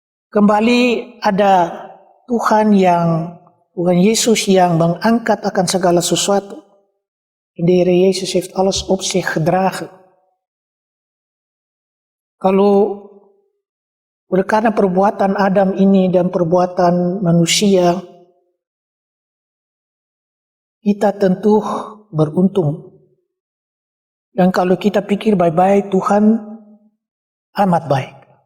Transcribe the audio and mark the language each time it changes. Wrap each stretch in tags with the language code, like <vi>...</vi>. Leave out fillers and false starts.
<id>Kembali ada Tuhan Yesus yang mengangkat akan segala sesuatu.</id> <nl>De Heer Jezus heeft alles op zich gedragen.</nl> <id>Kalau oleh karena perbuatan Adam ini dan perbuatan manusia, kita tentu beruntung. Dan kalau kita pikir baik-baik, Tuhan amat baik.</id>